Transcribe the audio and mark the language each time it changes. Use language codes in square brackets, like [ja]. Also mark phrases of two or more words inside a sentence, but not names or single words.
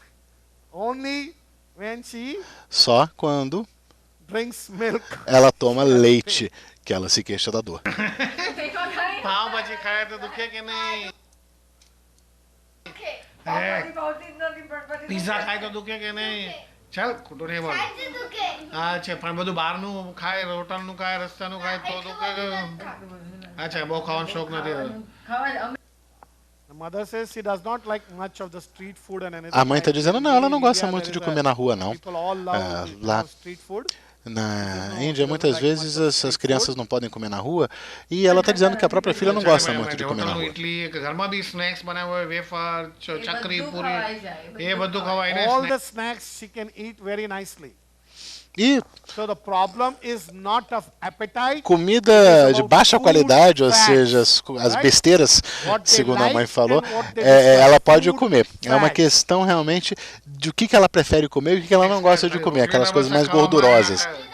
[pt] Só quando ela toma leite, que ela se queixa da dor. [gu] Pizza ખાય તો દુખે કે નહીં? ચાલ ખોટું નહીં બોલ. અચ્છા પણ બધું બહારનું ખાય, હોટલનું ખાય, રસ્તાનું ખાય તો દુખે કે? અચ્છા બહુ ખાવાનો શોખ નથી. [pt] A mãe está dizendo, não, ela não gosta muito de comer na rua, não. Lá na Índia, muitas vezes as crianças não podem comer na rua e ela está dizendo que a própria filha não gosta muito de comer na rua. [en] All the snacks she can eat very nicely. [pt] E comida de baixa qualidade, ou seja, as besteiras, segundo a mãe falou, ela pode comer. É uma questão realmente de o que ela prefere comer e o que ela não gosta de comer, aquelas coisas mais gordurosas.